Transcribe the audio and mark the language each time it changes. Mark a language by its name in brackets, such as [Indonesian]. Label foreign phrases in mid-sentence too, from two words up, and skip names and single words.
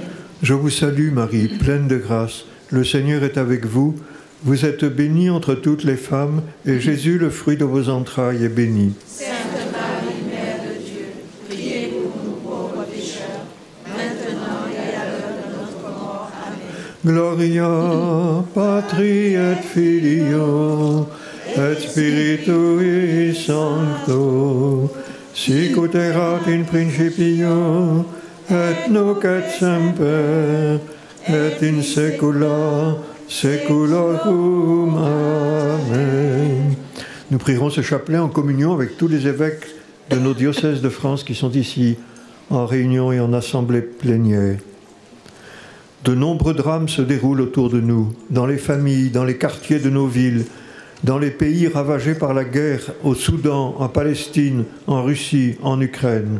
[French] Je vous salue Marie, pleine de grâce. Le Seigneur est avec vous. Vous êtes bénie entre toutes les femmes, et Jésus, le fruit de vos entrailles, est béni. Sainte Marie, Mère de Dieu, priez pour nous pauvres pécheurs, maintenant et à l'heure de notre mort. Amen. [Latin] Gloria Patri et Filio et Spiritui Sancto, sic ut erat in principio et nunc et semper et in saecula saeculorum. Amen. [French] Nous prierons ce chapelet en communion avec tous les évêques de nos diocèses de France qui sont ici en réunion et en assemblée plénière. De nombreux drames se déroulent autour de nous, dans les familles, dans les quartiers de nos villes, dans les pays ravagés par la guerre, au Soudan, en Palestine, en Russie, en Ukraine.